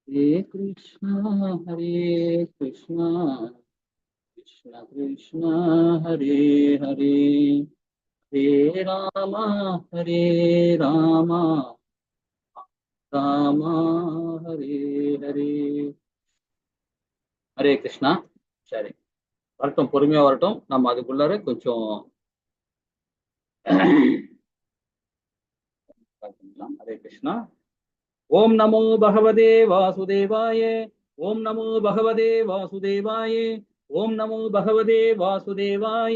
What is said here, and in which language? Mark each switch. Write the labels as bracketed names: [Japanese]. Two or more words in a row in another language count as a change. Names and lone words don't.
[Sanskrit] हरे कृष्ण, हरे कृष्ण, कृष्ण कृष्ण, हरे हरे, हरे राम, हरे राम, राम हरे हरे. हरे कृष्ण. [Tamil] சரி, வரட்டும், பொறுமையா வரட்டும். நம்ம அதுக்குள்ளார கொஞ்சம் [Sanskrit] हरे कृष्ण. ॐ नमो भगवते वासुदेवाय. ॐ नमो भगवते वासुदेवाय. ॐ नमो भगवते वासुदेवाय.